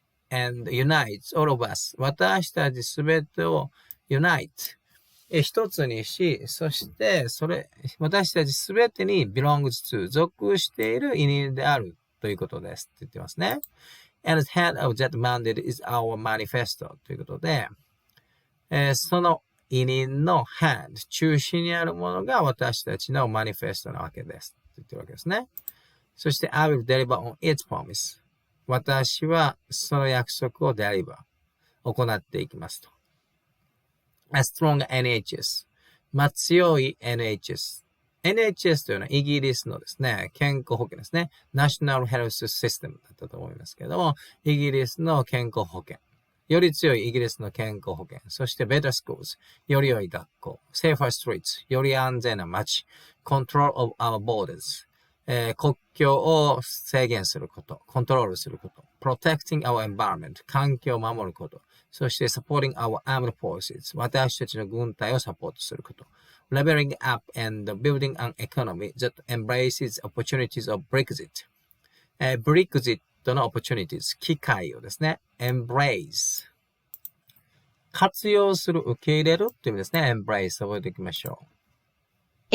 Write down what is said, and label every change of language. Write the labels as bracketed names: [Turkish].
[English] and unites all of us [Japanese] 私たちすべてを unite、一つにし、そして私たちすべてに belongs to 属している委任であるということですって言ってますね。 [English] And the head of that mandate is our manifesto [Japanese] ということで、その委任の hand、中心にあるものが私たちのマニフェストなわけです。と言ってるわけですね。そして、 [English] I will deliver on its promise。 [Japanese] 私はその約束をdeliver、行っていきますと。 [English] A strong NHS。 [Japanese] 強い NHS。NHS というのはイギリスのですね、健康保険ですね。 [English] National Health System [Japanese] だったと思いますけれども、イギリスの健康保険。より強いイギリスの健康保険。 [English] そして Better Schools。 [Japanese] より良い学校。 [English] Safer Streets。 [Japanese] より安全な街。 Control of our borders。国境を制限すること。コントロールすること。 [English] Protecting our environment。 [Japanese] 環境を守ること。そして [English] Supporting our armed forces。 [Japanese] 私たちの軍隊をサポートすること。 [English] Leveling up and building an economy that embraces opportunities of Brexit。 [Japanese] Brexitの opportunities、機会をですね、 [English] embrace。 [Japanese] 活用する、受け入れるという意味ですね。embrace、覚えておきましょう。